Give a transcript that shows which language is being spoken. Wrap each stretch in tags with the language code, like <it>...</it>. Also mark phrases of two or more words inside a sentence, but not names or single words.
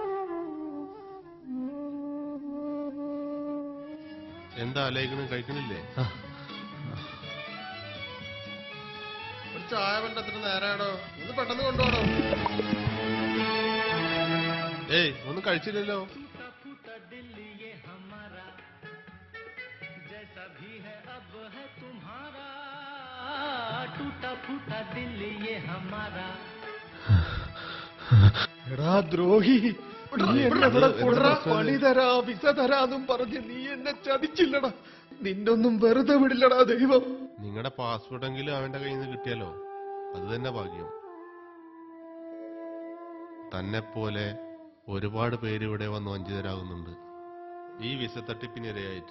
<ml>എന്താ ആലോചിക്കണം? കഴിക്കണില്ലേ? ഒരു ചായ വേണ്ട. എത്ര നേരാടോ? ഒന്ന് പെട്ടെന്ന് കൊണ്ടുപോകണോ? ഏയ് ഒന്നും കഴിച്ചില്ലല്ലോ.</ml> <hi>जैसा भी है अब है तुम्हारा टूटा फूटा दिल ये हमारा</hi> <ml>എടാ ദ്രോഹി, നീ എന്നെ ഇവിടെ കൊണ്ടുവരാ, പണി തരാ, വിസ തരാന്നും പറഞ്ഞ് നീ എന്നെ ചതിച്ചില്ലടാ. നിന്നൊന്നും വെറുതെ വിടില്ലടാ ദൈവം. നിങ്ങളുടെ പാസ്പോർട്ടെങ്കിലും അവന്റെ കയ്യിൽ നിന്ന് കിട്ടിയാലോ, അത് തന്നെ ഭാഗ്യം. തന്നെ പോലെ ഒരുപാട് പേര് ഇവിടെ വന്ന് വഞ്ചിതരാകുന്നുണ്ട് ഈ വിസ തട്ടിപ്പിനിരയായിട്ട്.</ml>